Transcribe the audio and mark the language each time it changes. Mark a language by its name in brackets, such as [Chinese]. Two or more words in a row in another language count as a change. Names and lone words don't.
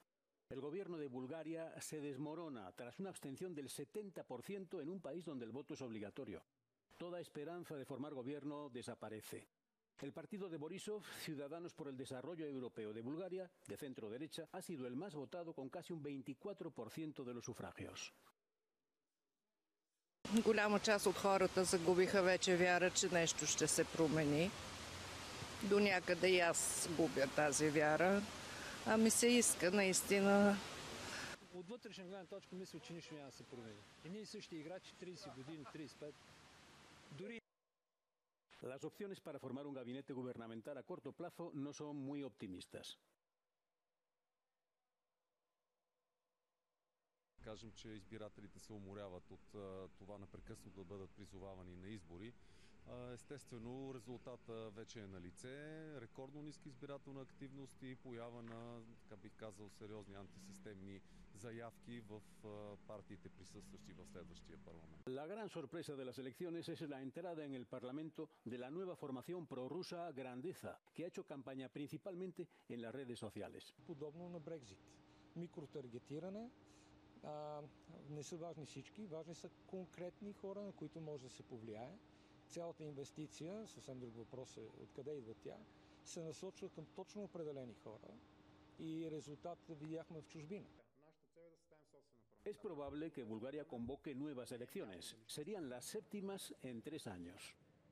[Spanish] El gobierno de Bulgaria se desmorona tras una abstención del 70% en un país donde el voto es obligatorio. Toda esperanza de formar gobierno desaparece. El partido de Borisov, Ciudadanos por el Desarrollo Europeo de Bulgaria, de centro-derecha, ha sido el más votado con casi un 24% de los sufragios. [Bulgarian] Голяма част от хората загубиха вече вяра, че нещо ще се промени. До някъде и аз губя тази вяра. Ами се иска наистина. От вътрешна гледна точка мисля, че нищо няма да се промени. Едни и същи играчи, 30 години, 35. Дори... [Spanish] Las opciones para formar un gabinete gubernamental a corto plazo no son muy optimistas. [Bulgarian] Кажем, че избирателите се уморяват от това непрекъснато да бъдат призовавани на избори. Естествено, резултата вече е на лице. Рекордно ниска избирателна активност и поява на, така бих казал, сериозни антисистемни заявки в партиите, присъстващи в следващия парламент. [Spanish] La gran sorpresa de las elecciones es la entrada en el Parlamento de la nueva formación prorrusa Grandeza, que ha hecho campaña principalmente en las redes sociales. [Bulgarian] Подобно на Брекзит. Микротаргетиране. Не са важни всички, важни са конкретни хора, на които може да се повлияе. Цялата инвестиция, съвсем друг въпрос е откъде идва тя, се насочва към точно определени хора и резултатите видяхме в чужбина. [Spanish] Es probable que Bulgaria convoque nuevas elecciones. Serían las séptimas en 3 años.